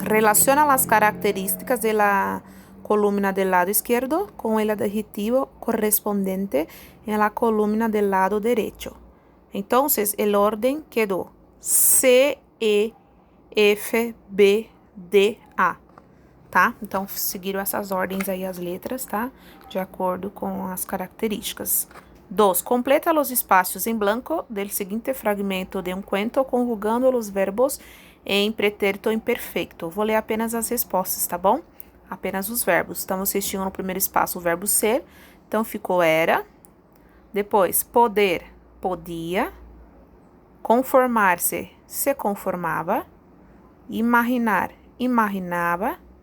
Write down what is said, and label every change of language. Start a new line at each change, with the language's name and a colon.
Spanish: Relaciona las características de la columna del lado izquierdo con el adjetivo correspondiente en la columna del lado derecho. Entonces, el orden quedó C, E, F, B, D, A.
Portuguese: Tá? Então, seguiram essas ordens aí as letras, tá? De acordo com as características. 2.
Spanish: Completa los espacios en blanco del siguiente fragmento de un cuento conjugando los verbos
Portuguese: em pretérito imperfeito. Vou ler apenas as respostas, tá bom? Apenas os verbos. Então, vocês tinham no primeiro espaço o verbo ser. Então, ficou era. Depois, poder, podia. Conformar-se, se conformava. Imaginar, imaginava.